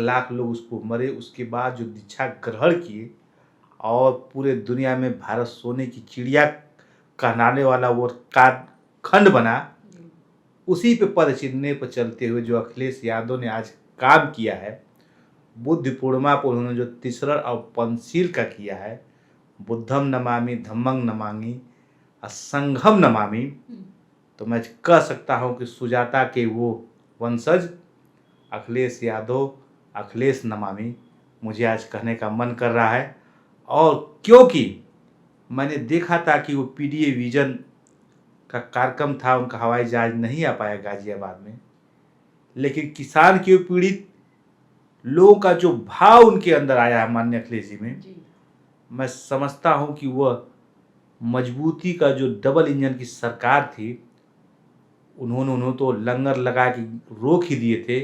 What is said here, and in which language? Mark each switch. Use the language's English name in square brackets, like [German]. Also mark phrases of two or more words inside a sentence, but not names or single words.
[Hindi] लाख लोग उसको मरे, उसके बाद जो दीक्षा ग्रहण किए और पूरे दुनिया में भारत सोने की चिड़िया कहलाने वाला वो खंड बना, उसी पे पद चिन्ह पर चलते हुए जो अखिलेश यादव ने आज काम किया है, बुद्ध पूर्णिमा पर उन्होंने जो तीसरा और पंचशील का किया है, [Pali] बुद्धम नमामि धम्मं नमामि संघम नमामि, [Hindi] तो मैं कह सकता हूं कि सुजाता के वो वंशज अखिलेश यादव, अखिलेश नमामि, मुझे आज कहने का मन कर रहा है। और क्योंकि मैंने देखा था कि वो पीडीए विजन का कार्यक्रम था, उनका हवाई जहाज नहीं आ पाया गाजियाबाद में, लेकिन किसान के पीड़ित लोगों का जो भाव उनके अंदर आया है माननीय अखिलेश जी में, मैं समझता हूं कि वह मजबूती का जो डबल इंजन की सरकार थी, उन्होंने तो लंगर लगा के रोक ही दिए थे।